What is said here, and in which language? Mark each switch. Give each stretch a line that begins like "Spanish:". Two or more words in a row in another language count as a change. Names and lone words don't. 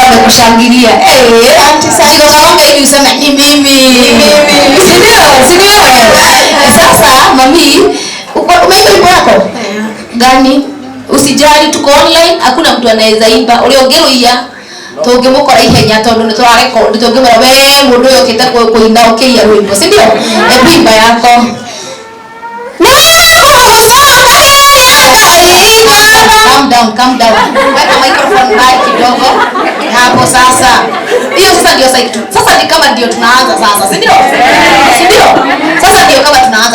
Swahili: kushangilia. Asante sana. Ndio naomba ili useme ni mimi. Sindio? Sasa mami, umeimba wimbo wako? Gani? Usijali, tuko online, hakuna mtu anaweza imba.
Kikuyu: Uliogeruia tungimukora ihenya tondu ni twa record tungimura we mundu uyu okite kuina ukiia rwimbo,
Swahili: si ndio? Imba yako.
English: Calm down.
Swahili: Weka
English: microphone right
Swahili: kidogo. Hapo sasa. Hiyo sasa ndio sasa ni kama ndio tunaanza sasa, si ndio? Si ndio? Sasa ndio kama tunaanza.